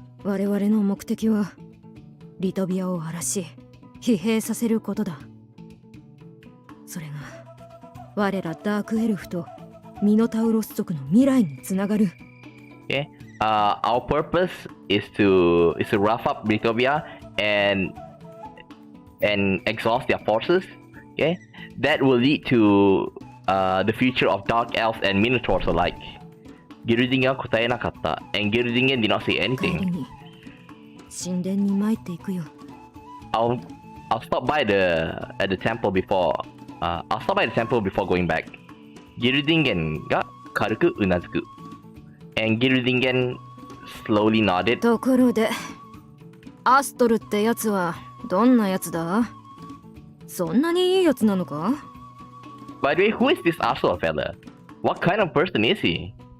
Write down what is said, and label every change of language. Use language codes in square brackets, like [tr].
[ja] 我々の目的はリトビアを荒らし疲弊させることだ。それが我らダークエルフとミノタウロス族の未来につながる。 [en] Okay. Our purpose is to rough up Litovia and exhaust their forces. Okay. That will lead to the future of dark elves and minotaurs alike. [ja] ギルディングは答えなかった。 [en] And ギルディング did not say [ja] 帰り [en] anything. [ja] に神殿に参っていくよ。 [en] I'll stop by at the temple before. I'll stop by the temple before going back. [ja] ギルディンゲンが軽くうなずく。 [en] And ギルディンゲン slowly nodded. [ja] ところで、アストルってやつはどんなやつだ？そんなにいいやつなのか？ [en] By the way, who is this Astor fella? What kind of person is he?